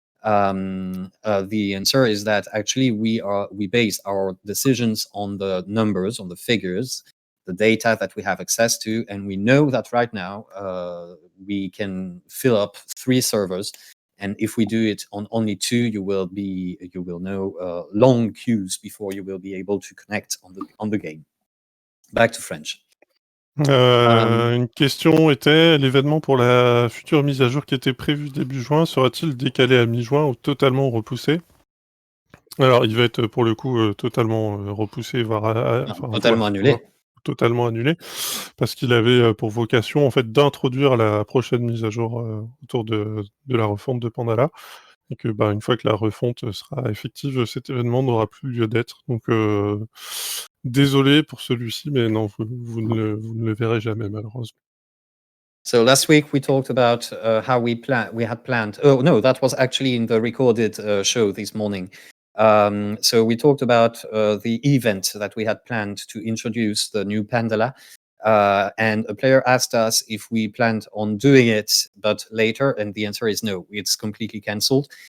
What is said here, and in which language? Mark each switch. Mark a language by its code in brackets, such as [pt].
[en] The answer is that actually we base our decisions on the numbers, on the figures, the data that we have access to, and we know that right now we can fill up 3 servers. And if we do it on only 2, you will know long queues before you will be able to connect on the game. Back to French. [fr] Une question était: l'événement pour la future mise à jour qui était prévu début juin sera-t-il décalé à mi-juin ou totalement repoussé? Alors, il va être, pour le coup, totalement, repoussé, voire Totalement voire annulé. totalement annulé, parce qu'il avait, pour vocation, en fait, d'introduire la prochaine mise à jour, autour de la refonte de Pandala et que, bah, une fois que la refonte sera effective, cet événement n'aura plus lieu d'être. Donc, désolé pour celui-ci, mais non, vous ne le verrez jamais malheureusement. [en] So last week we talked about how we had planned. Oh no, that was actually in the recorded show this morning. So we talked about the event that we had planned to introduce the new Pandala, and a player asked us if we planned on doing it, but later, and the answer is no. It's completely cancelled.